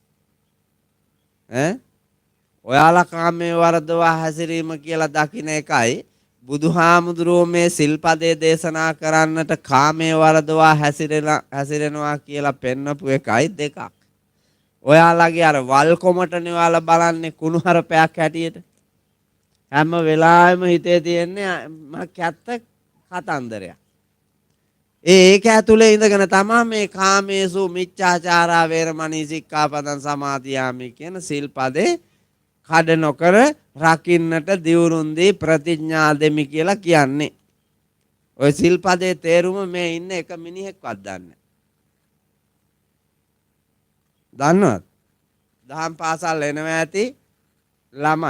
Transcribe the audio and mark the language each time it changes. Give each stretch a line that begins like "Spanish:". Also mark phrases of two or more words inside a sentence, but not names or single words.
Sinhala: ඔයාලා කාමයේ වරදවා හැසිරීම කියලා දකින්න එකයි බුදුහාමුදුරුවෝ මේ සිල්පදේ දේශනා කරන්නට කාමයේ වරදවා හැසිරෙනවා කියලා පෙන්නපු එකයි දෙකක්. ඔයාලගේ අර වල් කොමටනේ ඔයාලා බලන්නේ කුණුහරුපයක් හැටියට. හැම වෙලාවෙම හිතේ තියෙන්නේ කැත්ත කතන්දරයක්. ඒක ඇතුලේ ඉඳගෙන තමයි මේ
Pali: කාමේසු මිච්ඡාචාරා වේරමණී සික්ඛාපදං සමාදියාමි
Sinhala: කියන සිල්පදේ කඩ නොකර රකින්නට දියුරුන්දී ප්‍රතිඥා දෙමි කියලා කියන්නේ. ඔය සිල්පදේ තේරුම මේ ඉන්න එක මිනිහෙක්වත් දන්නේ. දන්නවද? දහම් පාසල් එනවා ඇති ළමයි.